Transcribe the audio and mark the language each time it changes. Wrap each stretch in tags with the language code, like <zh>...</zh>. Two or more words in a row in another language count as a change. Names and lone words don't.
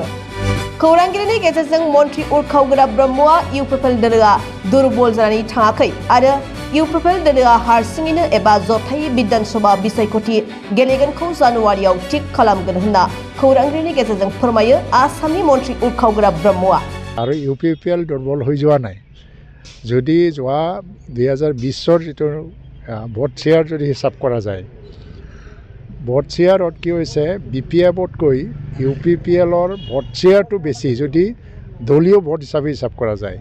<brx>खौरांगिरिनि गेजेरजों मन्थ्रि उरखाव गोरा ब्रह्मआ इउपिपिएल दोलोआ दुर्बल जानानै थाङाखै आरो इउपिपिएल दोलोआ हारसिङैनो एबा जथायै बिधान सभा बिसायख'थि गेलेगोनखौ जानुवारियाव थिक खालामगोन होनना खौरांगिरिनि गेजेरजों फोरमायो आसामनि मन्थ्रि उरखाव गोरा ब्रह्मआ।</brx> <as>আৰু ইউপিপিএল দুৰ্বল হৈ যোৱা নাই। যদি যোৱা 2020 যিটো</as> <en>vote share</en> <as>যদি হিচাপ কৰা যায়,</as> <en>vote shareত</en> <as>কি হৈছে বিপিএফতকৈ ইউপিপিএলৰ ভোট শ্বেয়াৰটো বেছি যদি দলীয় ভোট হিচাপে হিচাপ কৰা যায়।</as>